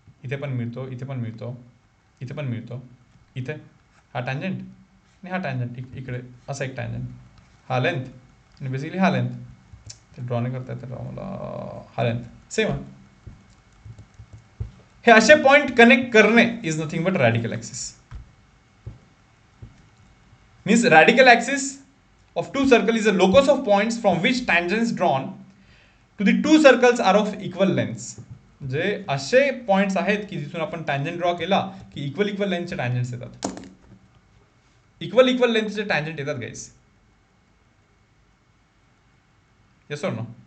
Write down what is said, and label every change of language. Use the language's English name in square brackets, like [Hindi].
[Marathi] इथे पण मिळतो, इथे पण मिळतो, इथे पण मिळतो, इथे हा टँजंट आणि हा टँजंट इकडे असा एक टँजंट, हा लेंथ आणि बेसिकली हा लेंथ. ते ड्रॉ नाही करता येतं मला, हा लेंथ सेम आहे. हे असे पॉईंट कनेक्ट करणे [English] Is nothing but radical axis. Means radical axis of two circles is a locus of points from which tangents drawn to the two circles are of equal lengths. [Marathi] जे असे points आहेत की जिथून आपण tangent draw केला की equal equal लेंथचे टँजंट्स येतात, equal equal लेंथचे tangent येतात गाईस. [English] Yes or no?